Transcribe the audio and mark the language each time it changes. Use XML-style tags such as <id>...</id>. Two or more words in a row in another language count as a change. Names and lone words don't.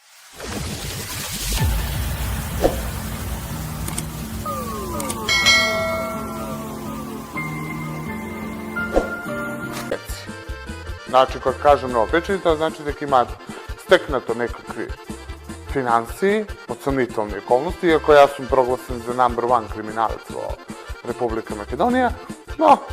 <sr>Znači, kad kažem neopečeni, to znači</sr> <mk>дека имаат стекнато некакви финансии од сомнителни околности, иако јас сум прогласен за</mk> <en>number one</en> <mk>криминалец во Република Македонија, но</mk>